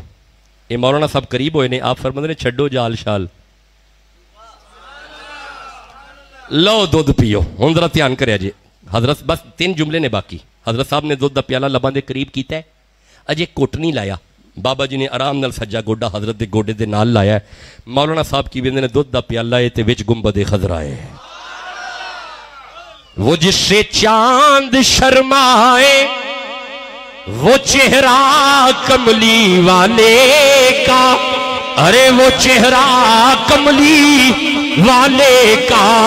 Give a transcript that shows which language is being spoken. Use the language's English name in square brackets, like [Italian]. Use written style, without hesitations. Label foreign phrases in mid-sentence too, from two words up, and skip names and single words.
[Punjabi] یہ مولانا صاحب قریب ہوئے نے. آپ فرماندے نے چھڈو جال شال, لو دودھ پیو. ہن ذرا دھیان کریا جی. حضرت بس 3 جملے نے باقی. حضرت صاحب نے دودھ دا پیالہ لباں دے قریب کیتا ہے, اجے کوٹ نہیں لایا. بابا جی نے آرام نال سجا گوڈا حضرت دے گوڈے دے نال لایا ہے. مولانا صاحب کی ویندے نے دودھ دا پیالہ ہے تے وچ گنبد خضرا ہے. [Urdu] وہ جس سے چاند شرمائے وہ چہرہ کملی والے کا, ارے وہ چہرہ کملی والے کا,